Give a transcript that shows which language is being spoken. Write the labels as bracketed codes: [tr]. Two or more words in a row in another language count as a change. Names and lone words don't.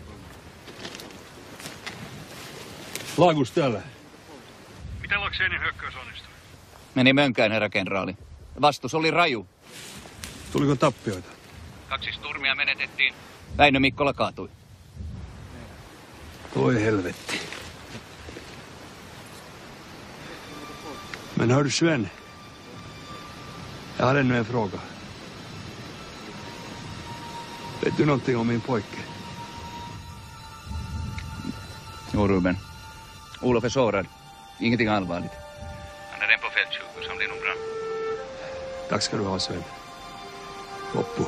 [fi] Laagus täällä. Miten Lakseenin hyökkäys onnistui? Meni mönkään, herra kenraali. Vastus oli raju. Tuliko tappioita? 2 turmia menetettiin. Väinö Mikkola kaatui. Voi helvetti. [sv] Men hör du Sven? Jag har ännu en fråga. Vet du någonting om min pojke? Jo, Ruben. Olof är sårad. Ingenting allvarligt. Han är redan på fältsjukhus. Han blir nog bra. Tack ska du ha, Sven. [fi] Loppu.